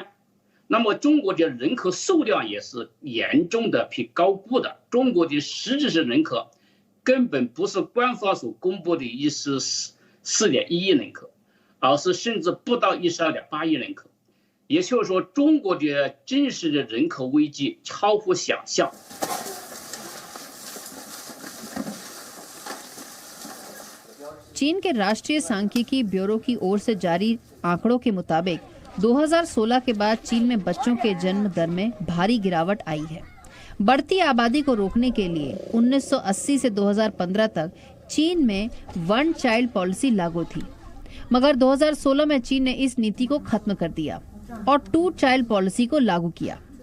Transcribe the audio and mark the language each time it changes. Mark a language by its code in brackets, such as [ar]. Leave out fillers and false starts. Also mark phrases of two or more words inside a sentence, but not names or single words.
[zh] 那么中国的人口数量也是严重的被高估的。中国的实质性人口根本不是官方所公布的14.1亿人口。而是甚至不到12.8亿人口，也就是说，中国的真实的人口危机超乎想象。 [hi] चीन के राष्ट्रीय सांख्यिकी ब्यूरो की ओर से जारी आंकड़ों के मुताबिक 2016 के बाद चीन में बच्चों के जन्म दर में भारी गिरावट आई है। बढ़ती आबादी को रोकने के लिए 1980 से 2015 तक चीन में [en] one child policy [hi] लागू थी, मगर 2016 में चीन ने इस नीति को खत्म कर दिया और 2 [en] child policy [hi] को लागू किया।